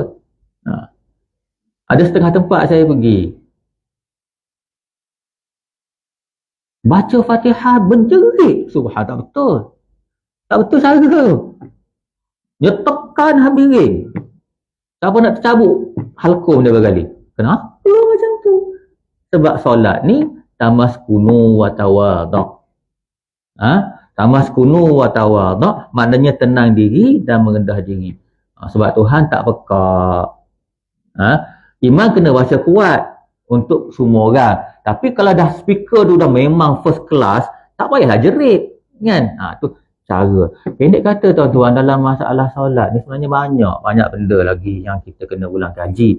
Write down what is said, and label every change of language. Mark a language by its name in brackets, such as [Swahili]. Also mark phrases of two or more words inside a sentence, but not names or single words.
[Malay] Ada setengah tempat saya pergi, baca Fatihah berjerit, subhan, tak betul. Tak betul cara tu. Dia tekan habis ring. Siapa nak tercabut halkum dia berkali. Kenapa macam tu? Sebab solat ni [Arabic] تمسكنوا وتواضعوا. تمسكنوا وتواضعوا, [Malay] maknanya tenang diri dan merendah diri. Sebab Tuhan tak pekak. Iman kena baca kuat untuk semua orang. Tapi kalau dah speaker tu dah memang [English] first class, [Malay] tak payahlah jerit, kan? Tu cara. Pendek kata tuan-tuan, dalam masalah solat ni sebenarnya banyak benda lagi yang kita kena ulang kaji.